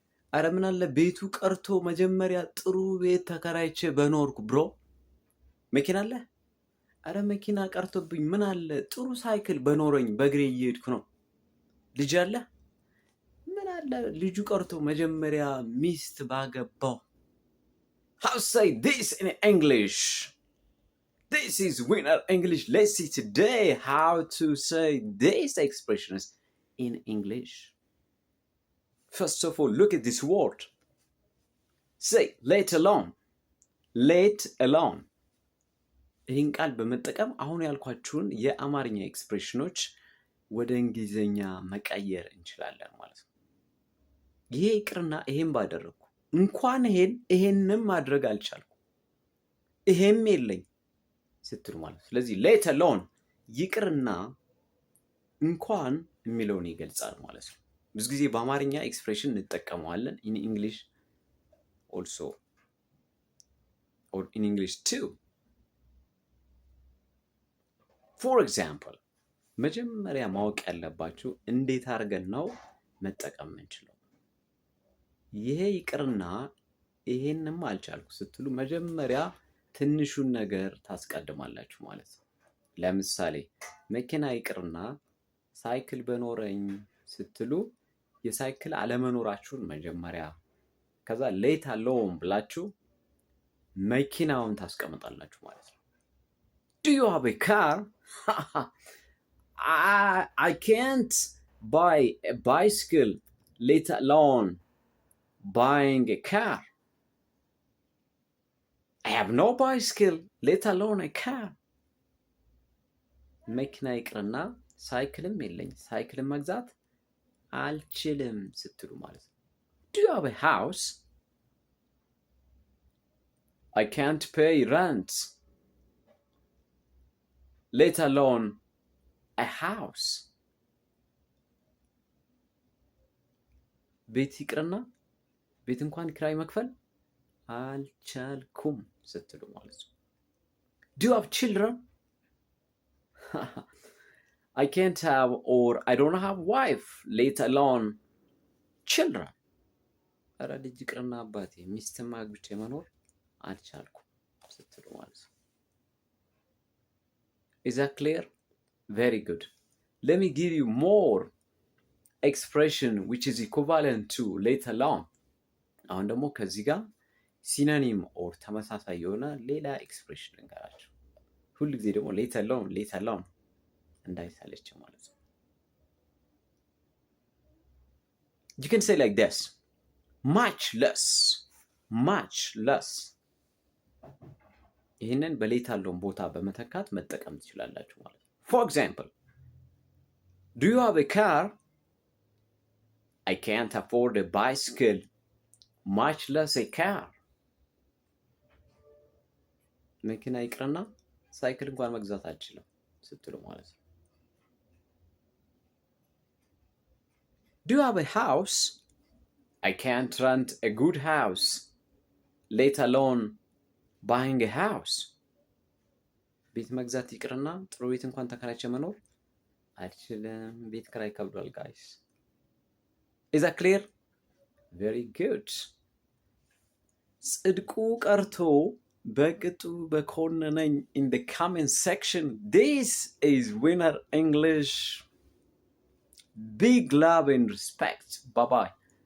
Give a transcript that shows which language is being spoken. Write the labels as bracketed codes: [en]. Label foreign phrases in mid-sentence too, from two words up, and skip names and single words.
[am] አረ ምን አለ ቤቱ ቀርቶ መጀመሪያ ጥሩ ቤት ተከራይቼ በኖርኩ ብሮ። መኪና አለ? አረ መኪና ቀርቶብኝ ምን አለ ጥሩ ሳይክል በኖረኝ በእግሬ እየሄድኩ ነው። ልጅ አለ? ምን አለ ልጁ ቀርቶ መጀመሪያ ሚስት ባገባው። [en] How say this in English? This is Winner English. Let's see today how to say these expressions in English. First of all, look at this word. Say let alone. Let alone. [am] ይህን ቃል በመጠቀም አሁን ያልኳችሁን የአማርኛ ኤክስፕሬሽኖች ወደ እንግሊዝኛ መቀየር እንችላለን ማለት ነው። ይሄ ይቅርና ይሄን ባደረግኩ እንኳን ይሄንም ማድረግ አልቻልኩ ይሄም የለኝ ስትሉ ማለት ነው። ስለዚህ [en] let alone [am] ይቅርና እንኳን የሚለውን ይገልጻል ማለት ነው። ብዙ ጊዜ በአማርኛ ኤክስፕሬሽን እንጠቀመዋለን [en] in English also or in English too. For example, [am] መጀመሪያ ማወቅ ያለባችሁ እንዴት አድርገን ነው መጠቀም የምንችለው። ይሄ ይቅርና ይሄንም አልቻልኩ ስትሉ መጀመሪያ ትንሹን ነገር ታስቀድማላችሁ ማለት ነው። ለምሳሌ መኪና ይቅርና ሳይክል በኖረኝ ስትሉ የሳይክል አለመኖራችሁን መጀመሪያ ከዛ [en] let alone [am] ብላችሁ መኪናውን ታስቀምጣላችሁ ማለት ነው። [en] Do you have a car? I can't buy a bicycle, let alone buying a car. I have no bicycle, let alone a car. [am] መኪና ይቅርና ሳይክልም የለኝ ሳይክልም መግዛት አልችልም ስትሉ ማለት ነው። [en] Do you have a house? I can't pay rent, let alone a house. [am] ቤት ይቅርና ቤት እንኳን ኪራይ መክፈል አልቻልኩም ስትሉ ማለት ነው። [en] Do you have children? I can't have or I don't have wife, let alone children. [am] ኧረ ልጅ ይቅርና አባቴ ሚስትም አግብቼ መኖር አልቻልኩም ስትሉ ማለት ነው። [en] Is that clear? Very good. Let me give you more expression which is equivalent to let alone. [am] አሁን ደግሞ ከዚህ ጋር [en] synonym or [am] ተመሳሳይ የሆነ ሌላ ኤክስፕሬሽን እንገራችሁ። ሁሉ ጊዜ ደግሞ [en] let alone [am] እንዳይሳለች ማለት ነው። [en] You can say like this. Much less. [am] ይህንን በሌት ያለውን ቦታ በመተካት መጠቀም ትችላላችሁ ማለት ነው። [en] For example, do you have a car? I can't afford a bicycle, much less a car. [am] መኪና ይቅርና ሳይክል እንኳን መግዛት አልችልም ስትሉ ማለት ነው። [en] Do you have a house? I can't rent a good house, let alone buying a house. [am] ቤት መግዛት ይቅርና ጥሩ ቤት እንኳን ተከራይቼ መኖር አልችልም። ቤት ክራይ ከብዷል guys. [en] Is that clear? Very good. [am] ጽድቁ ቀርቶ በቅጡ በኮነነኝ [en] in the comment section. This is Winner English. Big love and respect. Bye bye.